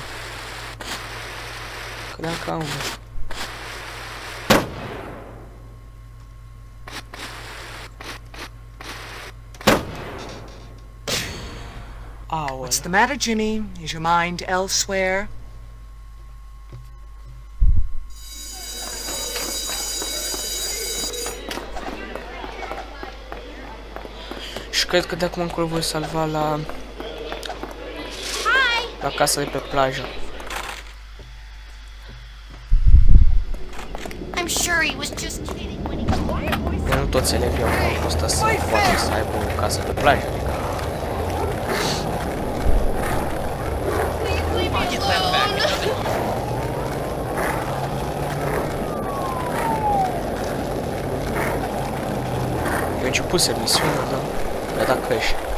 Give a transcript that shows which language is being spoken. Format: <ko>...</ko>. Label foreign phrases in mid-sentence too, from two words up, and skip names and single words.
<ro>Credeam că am</ro> <en>What's the matter, Jimmy? Is your mind elsewhere?</en> <ro>Și cred că de acum încolo voi salva la casa de pe plajă.</ro> <en>I'm sure he was just kidding when he</en> <ro>Nu toți elevii au fost să poată să aibă o casă pe plajă, adică. Eu începuse misiunea, dar mi-a dat crash.</ro>